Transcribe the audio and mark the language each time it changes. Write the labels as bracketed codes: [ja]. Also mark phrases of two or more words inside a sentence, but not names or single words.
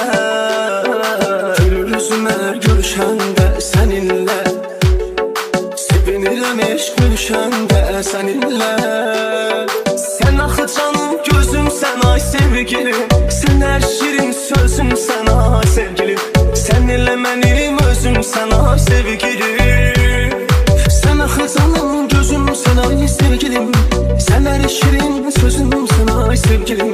[az] Gülür üzümə görüşəndə səninlə, sevinirəm eşq görüşəndə [tr] görüşende seninle. [az] Sen axı canım gözümsən ay sevgilim, sen her şirin sözümsən ay sevgilim. Seninle benim özümsən ay sevgilim. Sen axı canım gözümsən ay sevgilim, sen her şirin sözümsən ay sevgilim.